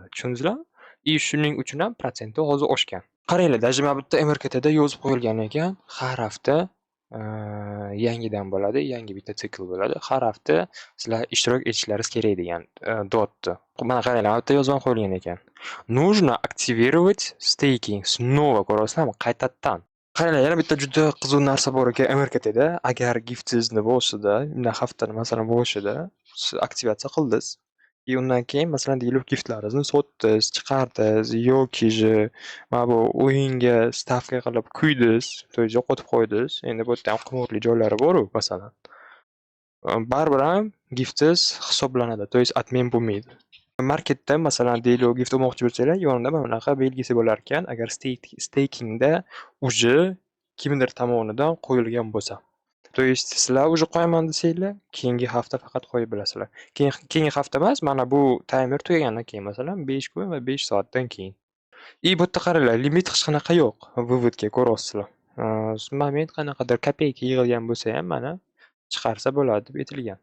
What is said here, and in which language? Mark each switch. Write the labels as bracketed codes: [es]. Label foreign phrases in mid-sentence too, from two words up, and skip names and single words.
[uz] Tushundingizlarmi? Shuning uchun ham protsenti hozir oshgan. Qaranglar, даже mana bu yerda MRKTda yozib qo'yilgan ekan, har hafta yangidan bo'ladi, yangi bitta sikl bo'ladi. Har hafta sizlar ishtirok etishlaringiz kerak degan dotni. Mana qaranglar, bu yerda yozib qo'yilgan ekan. [ru] Нужно активировать staking. Снова [uz] ko'rasizlarmi? Qaytadan. Qaranglar, yana bitta juda qiziq narsa bor ekan MRKTda. Agar giftingizni boshida, haftaning masalan boshida siz aktivatsiya qildingiz. Undan keyin masalan deylik giftlaringizni sotdingiz, chiqardingiz yoki mana bu o'yinga stavka qilib quydingiz, [ru] to есть [uz] yo'qotib qo'ydingiz. Endi bu yerda ham qimorli joylari bor-ku masalan. Baribir ham giftingiz hisoblanadi, [ru] to есть отмен bo'lmaydi. [uz] Marketda masalan deylik gift olmoqchi bo'lsanglar, yonida mana bunaqa belgisi bo'lar ekan, agar stakingda уже kimdir tomonidan qo'yilgan bo'lsa. [ru] То есть [uz] sizlar уже qo'yaman desanglar, keyingi hafta faqat qo'yib bilasizlar. Keyingi hafta emas, mana bu taymer tugagandan keyin masalan 5 kun va 5 soatdan keyin. Bu yerda qaranglar, limit hech qanaqa yo'q. Выводga ko'rasizlar. Moment qanaqadir kopeyka yig'ilgan bo'lsa ham mana chiqarsa bo'ladi deb aytilgan.